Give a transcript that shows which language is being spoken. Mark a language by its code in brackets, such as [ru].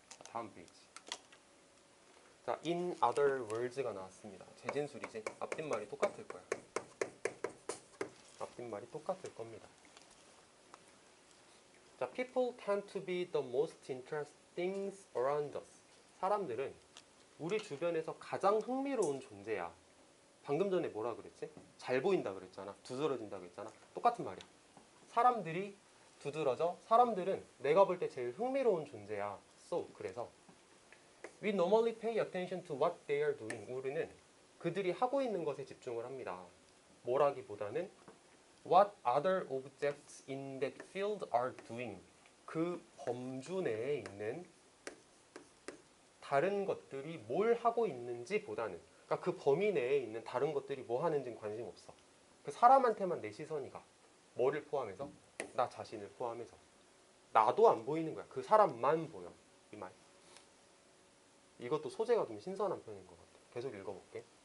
[ko] 다음 페이지. 자, [en] in other words [ko] 가 나왔습니다. 재진술이지. 앞뒷말이 똑같을 거야. 앞뒷말이 똑같을 겁니다. 자, [en] people tend to be the most interesting things around us. [ko] 사람들은 우리 주변에서 가장 흥미로운 존재야. 방금 전에 뭐라 그랬지? 잘 보인다 그랬잖아. 두드러진다 그랬잖아. 똑같은 말이야. 사람들이 두드러져. 사람들은 내가 볼 때 제일 흥미로운 존재야. [en] So, [ko] 그래서 [en] we normally pay attention to what they are doing. [ko] 우리는 그들이 하고 있는 것에 집중을 합니다. 뭐라기보다는 [en] what other objects in that field are doing. [ko] 그 범주 내에 있는 다른 것들이 뭘 하고 있는지 보다는, 그러니까 그 범위 내에 있는 다른 것들이 뭐 하는지는 관심 없어. 그 사람한테만 내 시선이 가. 뭐를 포함해서? 나 자신을 포함해서. 나도 안 보이는 거야. 그 사람만 보여. 이 말. 이것도 소재가 좀 신선한 편인 것 같아. 계속 읽어볼게.